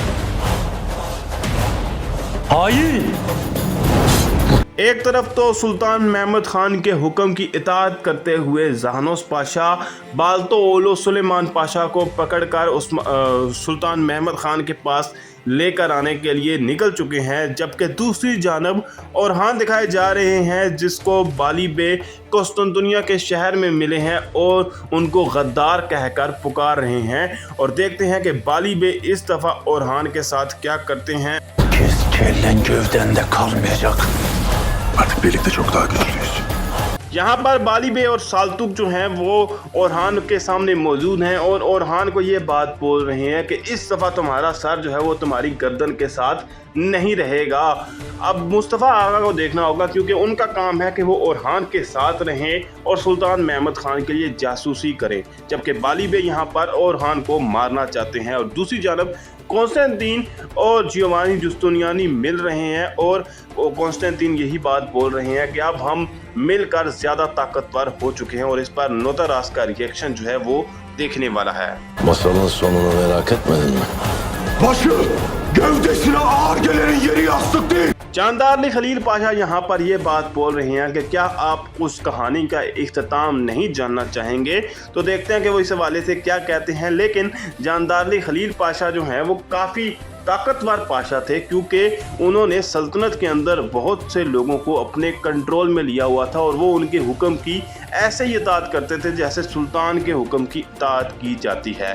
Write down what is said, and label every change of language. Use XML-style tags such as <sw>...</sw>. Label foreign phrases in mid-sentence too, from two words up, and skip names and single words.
<hi>एक तरफ तो सुल्तान महमद खान के हुक्म की इताअत करते हुए जहानोस पाशा बाल्तो सुलेमान पाशा को पकड़कर उस सुल्तान महमद खान के पास लेकर आने के लिए निकल चुके हैं, जबकि दूसरी जानब ओरहान दिखाए जा रहे हैं जिसको बाली बे कुस्तुनतुनिया के शहर में मिले हैं और उनको गद्दार कहकर पुकार रहे हैं। और देखते हैं कि बाली बे इस दफ़ा ओरहान के साथ क्या करते हैं।</hi> <tr>Artık birlikte çok daha güçlüyüz.</tr> <hi>यहाँ पर बाली बे और साल्तुक जो हैं वो ओरहान के सामने मौजूद हैं और ओरहान को ये बात बोल रहे हैं कि इस दफ़ा तुम्हारा सर जो है वो तुम्हारी गर्दन के साथ नहीं रहेगा। अब मुस्तफ़ा आगा को देखना होगा क्योंकि उनका काम है कि वो ओरहान के साथ रहें और सुल्तान महमद खान के लिए जासूसी करें, जबकि बाली बे यहाँ पर ओरहान को मारना चाहते हैं। और दूसरी जानब कॉन्स्टेंटीन और जियोवानी जुस्तुनियानी मिल रहे हैं और कॉन्स्टेंटीन यही बात बोल रहे हैं कि अब हम मिलकर ज़्यादा ताकतवर हो चुके हैं और इस पर नोतारास का रिएक्शन जो है वो देखने वाला है।</hi> <tr>Masalın sonunu merak etmedin mi? Başı gövdesine ağır gelenin yeri yastık değil.</tr> <hi>जानदार अली खलील पाशा यहाँ पर ये बात बोल रहे हैं कि क्या आप उस कहानी का इख्तिताम नहीं जानना चाहेंगे, तो देखते हैं कि वो इस हवाले से क्या कहते हैं। लेकिन जानदार अली खलील पाशा जो हैं वो काफ़ी ताकतवर पाशा थे क्योंकि उन्होंने सल्तनत के अंदर बहुत से लोगों को अपने कंट्रोल में लिया हुआ था और वो उनके हुक्म की ऐसे ही इताअत करते थे जैसे सुल्तान के हुक्म की इताअत की जाती है।</hi>